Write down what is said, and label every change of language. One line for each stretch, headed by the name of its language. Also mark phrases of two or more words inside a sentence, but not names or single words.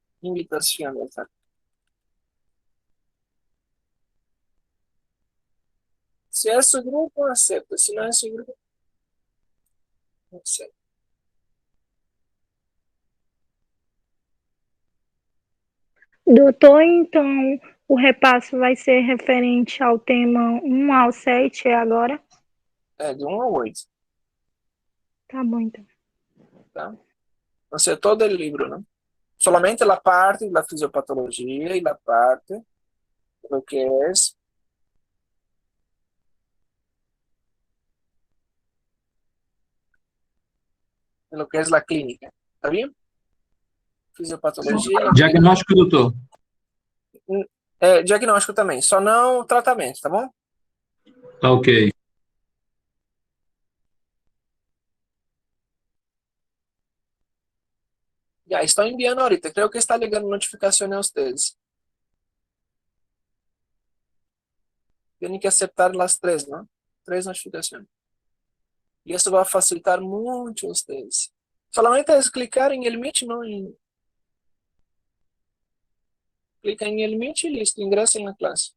Spanish: invitación. Si es su grupo, acepta. Si no es su grupo, no acepta.
Portuguese: Doutor, então o repasso vai ser referente ao tema 1 ao 7 agora? É de 1 a 8, Tá bom, então. tá?
Spanish: O sea, todo el libro, ¿no? Solamente la parte de la fisiopatología y la parte de lo que es la clínica. ¿Está bien?
Portuguese: Fisiopatologia e Diagnóstico, doutor. diagnóstico também, só não tratamento, tá bom? Tá ok. Já estou enviando
Spanish: ahorita, creo que está llegando notificación a ustedes. Tienen que aceptar las 3, ¿no? 3 notificaciones. Y eso va a facilitar mucho a ustedes. Solamente es clicar en el Meet, ¿no? Clica en el Meet y listo, ingresa en la clase.